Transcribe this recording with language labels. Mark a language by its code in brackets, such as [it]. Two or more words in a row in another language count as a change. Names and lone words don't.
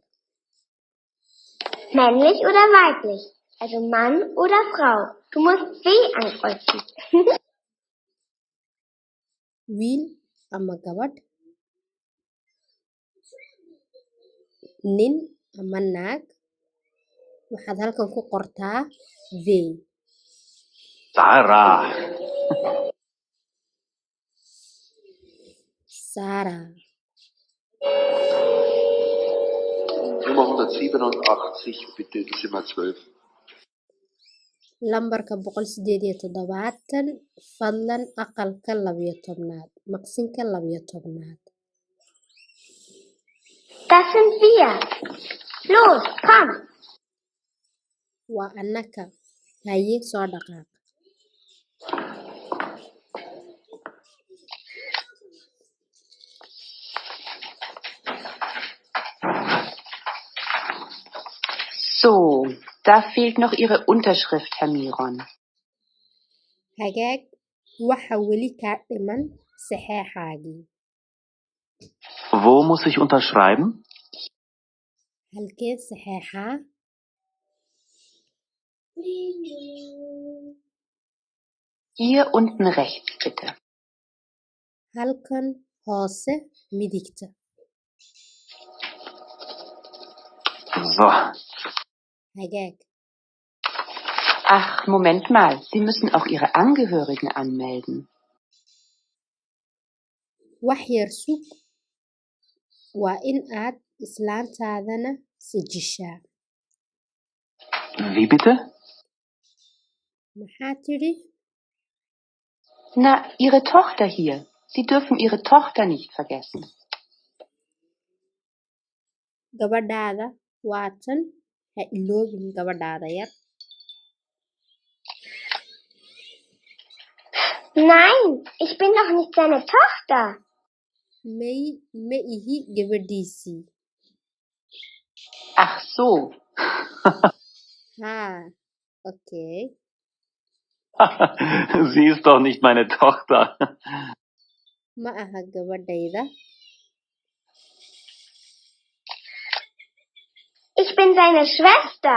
[de] Männlich oder weiblich? Also Mann oder Frau? Du musst W ankreuzen. [so] Wiil ama gabadh? Nin ama naag? Waxaad halkan ku qortaa V. Sarah. Sarah. [de] Nummer 187, bitte Zimmer 12. [so] Lambarka 187, fadlan aqalka 12aad, maqsinka 12aad. [de] Das sind wir. Los, komm. [so] Waa annaka. Haye soo dhaqaaq. [de] So, da fehlt noch Ihre Unterschrift, Herr Miron. [so] Hagaag, waxa weli kaa dhiman saxeexaagii. [de] Wo muss ich unterschreiben? [so] Halkee saxeexaa? [de] Hier unten rechts, bitte. [so] Halkan hoose midigta. [de] So. [so] Hagaag. [de] Ach, Moment mal. Sie müssen auch Ihre Angehörigen anmelden. [so] Wax yar sug. Waa in aad islaantaadana sijishaa. [de] Wie bitte? [so] Maxaa tidhi? [de] Na, Ihre Tochter hier. Sie dürfen Ihre Tochter nicht vergessen. [so] Gabadhaada waatan, ha iloobin gabadhaada yar. [de] Nein, ich bin doch nicht seine Tochter. [so] May ma ihi gabadhiisii. [de] Ach so. Okay. Sie ist doch nicht meine Tochter. [so] ma aha gabadhayda. [de] Ich bin seine Schwester.